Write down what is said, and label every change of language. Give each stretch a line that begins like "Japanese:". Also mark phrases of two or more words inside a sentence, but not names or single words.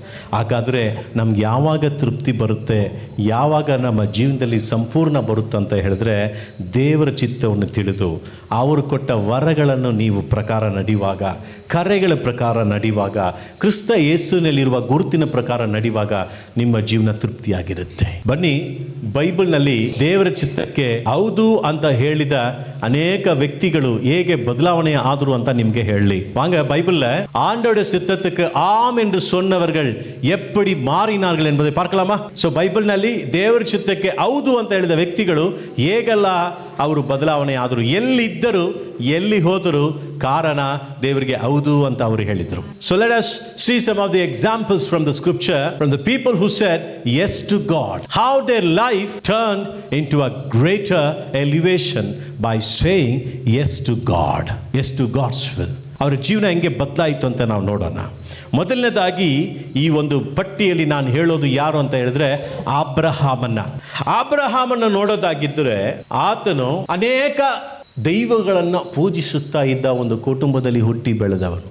Kannada: ಹಾಗಾದರೆ ನಮ್ಗೆ ಯಾವಾಗ ತೃಪ್ತಿ ಬರುತ್ತೆ, ಯಾವಾಗ ನಮ್ಮ ಜೀವನದಲ್ಲಿ ಸಂಪೂರ್ಣ ಬರುತ್ತೆ ಅಂತ ಹೇಳಿದ್ರೆ, ದೇವರ ಚಿತ್ತವನ್ನು ತಿಳಿದು ಅವರು ಕೊಟ್ಟ ವರಗಳನ್ನು ನೀವು ಪ್ರಕಾರ ನಡೆಯುವಾಗ, ಕರೆಗಳ ಪ್ರಕಾರ ನಡೆಯುವಾಗ, ಕ್ರಿಸ್ತ ಯೇಸುವಿನಲ್ಲಿರುವ ಗುರುತಿನ ಪ್ರಕಾರ ನಡೆಯುವಾಗ ನಿಮ್ಮ ಜೀವನ ತೃಪ್ತಿಯಾಗಿರುತ್ತೆ. ಬನ್ನಿ, ಬೈಬಲ್ನಲ್ಲಿ ದೇವರ ಚಿತ್ತಕ್ಕೆ ಹೌದು ಅಂತ ಹೇಳಿದ ಅನೇಕ ವ್ಯಕ್ತಿಗಳು ಹೇಗೆ ಬದಲಾವಣೆ ಆದರು ಅಂತ ನಿಮಗೆ ಹೇಳಲಿ வாங்க.
Tamil: பைபிள்ல ஆண்டோட சித்தத்துக்கு ஆம் என்று சொன்னவர்கள் எப்படி மாறினார்கள் என்பதை பார்க்கலாமா?
Kannada: ಸೊ ಬೈಬಲ್ನಲ್ಲಿ ದೇವರ ಚಿತ್ತಕ್ಕೆ ಹೌದು ಅಂತ ಹೇಳಿದ ವ್ಯಕ್ತಿಗಳು ಹೇಗೆಲ್ಲ ಅವರು ಬದಲಾವಣೆ ಆದರು, ಎಲ್ಲಿದ್ದರು, ಎಲ್ಲಿ ಹೋದರು, ಕಾರಣ ದೇವರಿಗೆ ಹೌದು ಅಂತ ಅವರು ಹೇಳಿದ್ರು.
English: So let us see some of the examples from the scripture, from the people who said yes to God, how their life turned into a greater elevation by saying yes to God, yes to God's will.
Kannada: ಅವರ ಜೀವನ ಹೆಂಗೆ ಬದಲಾಯಿತು ಅಂತ ನಾವು ನೋಡೋಣ. ಮೊದಲನೇದಾಗಿ ಈ ಒಂದು ಪಟ್ಟಿಯಲ್ಲಿ ನಾನು ಹೇಳೋದು ಯಾರು ಅಂತ ಹೇಳಿದ್ರೆ, ಅಬ್ರಹಾಮನ್ನ ನೋಡೋದಾಗಿದ್ದರೆ, ಆತನು ಅನೇಕ ದೈವಗಳನ್ನು ಪೂಜಿಸುತ್ತಾ ಇದ್ದ ಒಂದು ಕುಟುಂಬದಲ್ಲಿ ಹುಟ್ಟಿ ಬೆಳೆದವನು.